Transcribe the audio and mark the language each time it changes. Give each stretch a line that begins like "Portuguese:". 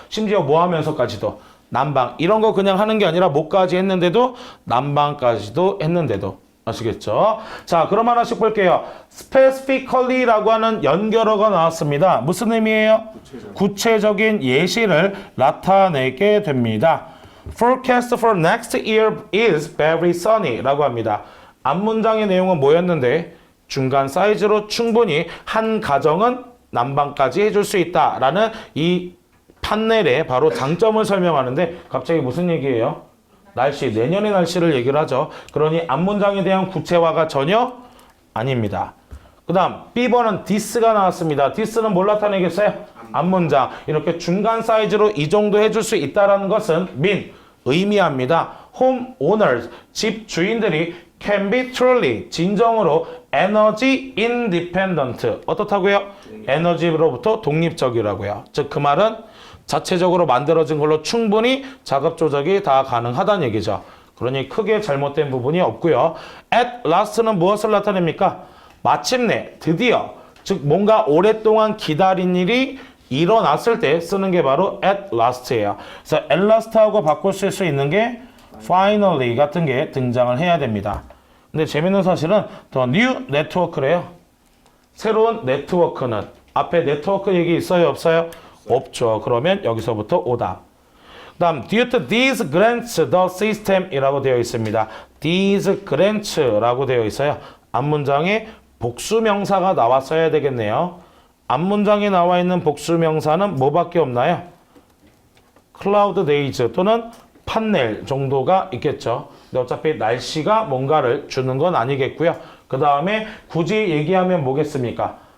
Korean: 심지어 뭐 하면서까지도 난방 이런 거 그냥 하는 게 아니라 뭐까지 했는데도 난방까지도 했는데도 아시겠죠? 자, 그럼 하나씩 볼게요. specifically라고 하는 연결어가 나왔습니다. 무슨 의미예요? 구체적인 예시를 나타내게 됩니다.
English: Forecast for next year is very sunny
Korean: 라고 합니다. 앞문장의 내용은 뭐였는데 중간 사이즈로 충분히 한 가정은 난방까지 해줄 수 있다라는 이 판넬의 바로 장점을 설명하는데 갑자기 무슨 얘기예요? 날씨, 내년의 날씨를 얘기를 하죠. 그러니 앞문장에 대한 구체화가 전혀 아닙니다. 그 다음 B번은 this가 나왔습니다. this는 뭘 나타내겠어요? 앞문장. 이렇게 중간 사이즈로 이 정도 해줄 수 있다는 것은 mean, 의미합니다.
English: home owners,
Korean: 집 주인들이
English: can be truly,
Korean: 진정으로
English: energy independent.
Korean: 어떻다고요? 에너지로부터 독립적이라고요. 즉 그 말은 자체적으로 만들어진 걸로 충분히 작업 조작이 다 가능하다는 얘기죠. 그러니 크게 잘못된 부분이 없고요. at last는 무엇을 나타냅니까? 마침내, 드디어, 즉 뭔가 오랫동안 기다린 일이 일어났을 때 쓰는 게 바로 at last예요. 그래서 at last하고 바꿀 수 있는 게 finally 같은 게 등장을 해야 됩니다. 근데 재밌는 사실은
English: the new network
Korean: 래요. 새로운 네트워크는 앞에 네트워크 얘기 있어요? 없어요? 없죠. 그러면 여기서부터 오답. 그 다음
English: due to these grants the system
Korean: 이라고 되어 있습니다.
English: these grants
Korean: 라고 되어 있어요. 앞문장에 복수명사가 나왔어야 되겠네요. 앞문장에 나와 있는 복수명사는 뭐밖에 없나요?
English: cloud days
Korean: 또는 판넬 정도가 있겠죠. 근데 어차피 날씨가 뭔가를 주는 건 아니겠고요. 그 다음에 굳이 얘기하면 뭐겠습니까?